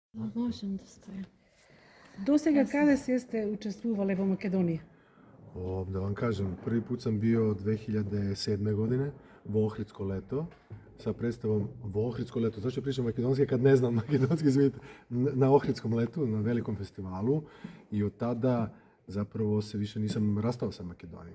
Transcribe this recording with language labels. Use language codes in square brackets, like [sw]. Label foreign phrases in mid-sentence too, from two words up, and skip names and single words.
[sr] Možem da stojim. [mk] До сега каде се сте учествувале во Македонија? [sr] Da vam kažem, prvi put sam bio 2007. godine u Ohridsko leto sa predstavom Ohridsko leto. Zašto pričam makedonski kad ne znam makedonski zvit? Na Ohridskom letu, na velikom festivalu, i od tada zapravo se više nisam rastao sa Makedonijom.